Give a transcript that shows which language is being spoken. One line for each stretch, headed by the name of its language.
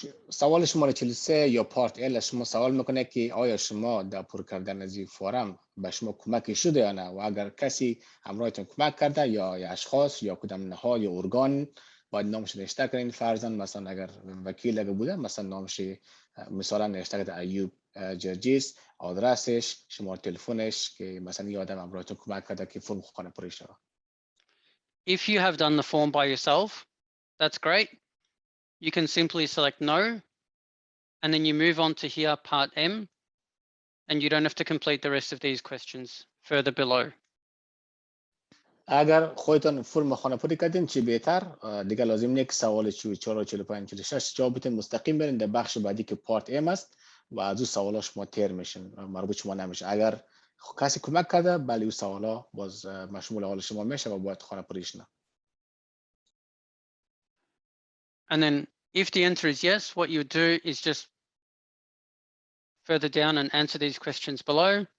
Persian: سوال شماره 43 یا پارت ال شما سوال میکنه که آیا شما در پر کردن از این فرم به شما کمک شده یا نه، و اگر کسی همراهتون کمک کرده یا اشخاص یا کدام نهاد یا ارگان باید نامش نوشته کنین. فرضاً مثلا اگر وکیل اگه بوده مثلا نامش مثلا نوشته کرده ایوب جرجیس، آدرسش، شماره تلفنش که مثلا یه آدم همراهتون کمک کرده که فرم خانه‌پوری شده.
English: If you have done the form by yourself, that's great. You can simply select no, and then you move on to here, part M, and you don't have to complete the rest of these questions further below.
Persian: اگر خودتون فرم خانه‌پوری کردین چی بهتر، دیگه لازم نیست که سوال 44 45 46 جواب بدین، مستقیم برین در بخش بعدی که پارت ام است و از اون سوالا شما تیر میشین، مربوط شما نمیشه. اگر کسی کمک کرده بله اون سوالا باز مشمول حال شما میشه و باید خانه‌پوریش نه.
English: And then if the answer is yes, what you would do is just further down and answer these questions below.